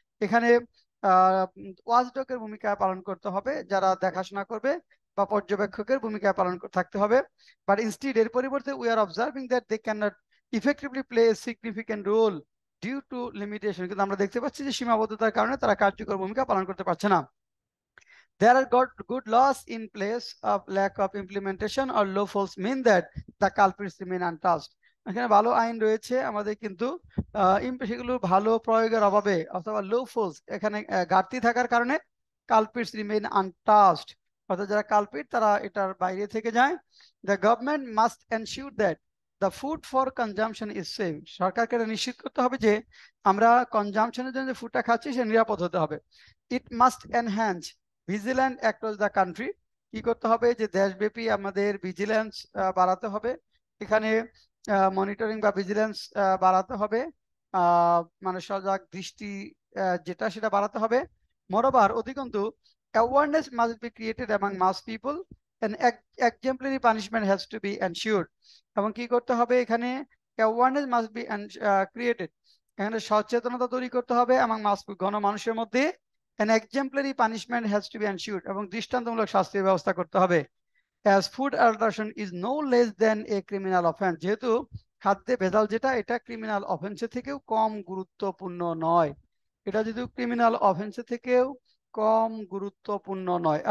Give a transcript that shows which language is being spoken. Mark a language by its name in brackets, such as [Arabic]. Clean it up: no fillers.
[Bangla] এখানে ওয়াচডগের ভূমিকা পালন করতে হবে, যারা দেখাশোনা করবে, বা পর্যবেক্ষকের ভূমিকা পালন থাকতে হবে। [English] but instead, [Bangla] এর পরিবর্তে, [English] we are observing that they can not effectively play a significant role due to limitation, [Bangla] কিন্তু আমরা দেখতে পাচ্ছি যে সীমাবদ্ধতার কারণে তারা কার্যকর ভূমিকা পালন করতে পারছে না। [English] There are good laws in place of lack of implementation or loopholes mean that the culprits remain untouched. [Bangla] এখানে ভালো আইন রয়েছে আমাদের, কিন্তু সেগুলো ভালো প্রয়োগের অভাবে অথবা loopholes, এখানে ঘাটতি থাকার কারণে [English] culprits remain untouched, [Bangla] অর্থাৎ যারা কালপিট তারা এটার বাইরে থেকে যায়। [English] The government must ensure that the food for consumption is safe. [Bangla] সরকারকে এটা নিশ্চিত করতে হবে যে আমরা কনজাম্পশনের জন্য যে ফুডটা খাচ্ছি সে নিরাপদ হতে হবে। [English] It must enhance vigilant across the country. [Bangla] কি করতে হবে যে দেশব্যাপী আমাদের ভিজিল্যান্স বাড়াতে হবে, এখানে মনিটরিং বা ভিজিল্যান্স বাড়াতে হবে, মানে সজাগ দৃষ্টি যেটা সেটা বাড়াতে হবে। [English] moreover [Bangla] অধিকন্তু [English] awareness must be created among mass people and exemplary punishment has to be ensured। [Bangla] এবং কি করতে হবে এখানে [English] awareness must be created, [Bangla] এখানে সচেতনতা তৈরি করতে হবে এবং গণমানুষের মধ্যে [English] an exemplary punishment has to be ensured, [Bangla] এবং দৃষ্টান্তমূলক শাস্তির ব্যবস্থা করতে হবে। [English] as food adulteration is no less than a criminal offense, [Bangla] যেহেতু খাদ্যে ভেজাল যেটা এটা ক্রিমিনাল অফেন্সের থেকেও কম গুরুত্বপূর্ণ নয়, এটা যদি ক্রিমিনাল অফেন্সের থেকেও কম গুরুত্বপূর্ণ নয়।